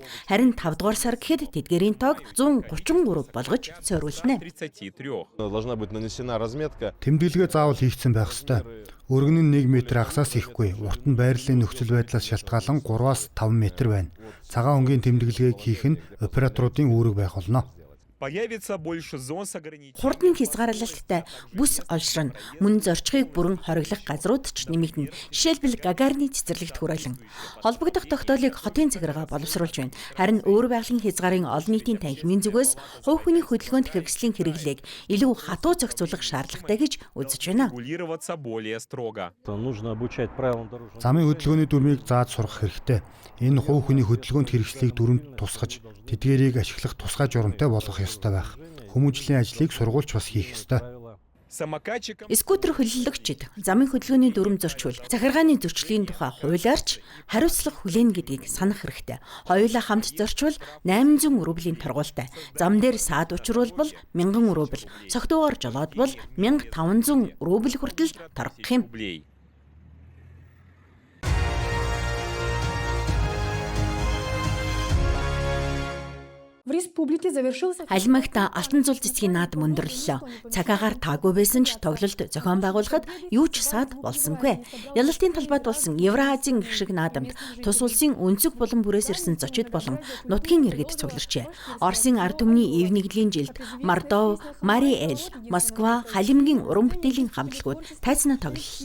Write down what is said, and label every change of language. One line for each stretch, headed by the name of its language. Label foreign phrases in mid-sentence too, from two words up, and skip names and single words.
Mongolian: Харин 5 дугаар сар гэхэд тэдгээрийн тоог 133 болгож цойруулна. Тэмдэглэгээ заавал хийгдсэн байх ёстой. Өргөн нь 1 м хагасаас ихгүй. Урт нь байрлалын нөхцөл байдлаас шалтгаалan 3-5 м байна. Цагаан өнгийн тэмдэглэгийг хийх нь операторуудын үүрэг байх болно.
Russian: Появится больше зон с ограничением.
Mongolian: Хурдны хязгаарлалттай бүс олшрон мөн зорчхийг бүрэн хориглох газрууд ч нэмэгдэнэ. Жишээлбэл Гагарины цэцэрлэгт хүрээлэн холбогдох тогтоолыг хотын захиргаа боловсруулж байна. Харин өөр байгалийн хязгаарын олон нийтийн танхимын зүгээс хувь хүний хөдөлгөөнд хэрэгслийн хэрэглээг илүү хатуу зохицуулах шаардлагатай гэж үзэж байна.
Russian: Регулироваться более строго. Нужно обучать правилам дорожного.
Mongolian: Замын хөдөлгөөний дүрмийг зааж сурах хэрэгтэй. Энэ хувь хүний хөдөлгөөнд хэрэгслийг дүрмд тусгаж, тэдгээрийг ашиглах тусгай журамтай болгох ёстой байх. Хүмүүжлийн ажлыг сургуульч бас хийх ёстой.
Russian: Самокатчикам
Mongolian: Скутер хөллөлөгчид замын хөдөлгөөний дүрм зөрчвөл захиргааны зөрчлийн тухай хуулиарч хариуцлага хүлээнэ гэдгийг санах хэрэгтэй. Хоёулаа хамт зорчвол 800 рублийн торгуультай. Зам дээр саад учруулбал 1000 рубль, цогтуугаар жолоодбол 1500 рубль хүртэл торгох юм.
Russian: рублей. В республике завершился
Mongolian: Алимагт алтан зул цэцгийн наадам өндөрлөлөө. Цагаагаар таагүй байсан ч тоглолт зохион байгуулахад юу ч саад болсонгүй. Ялалтын талбайд болсон Евразийн гişиг наадамд тус улсын өнцөг булан бүрээс ирсэн зочид болон нутгийн иргэд цугларчээ. Оросын ард түмний эв нэгдлийн жилд Мордов, Мариэл, Москва, Халимгийн уран бүтээлийн хамтлагууд тайцнаа тоглоллоо.